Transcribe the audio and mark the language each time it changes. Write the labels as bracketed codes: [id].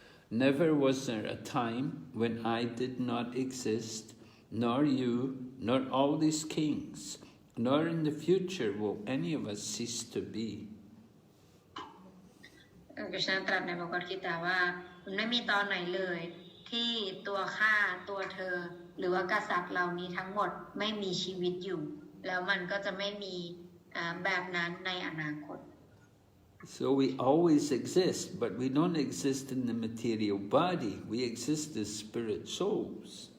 [en] Never was there a time when I did not exist, nor you, nor all these kings, nor in the future will any of us cease to be. [th] กฤษณะตรัสในพระคัมภีร์ว่ามันไม่มีตอนไหนเลยที่ตัวข้าตัวเธอหรือว่ากษัตริย์เหล่านี้ทั้งหมดไม่มีชีวิตอยู่แล้วมันก็จะไม่มีแบบนั้นในอนาคต [en] So we always exist, but we don't exist in the material body. We exist as spirit souls.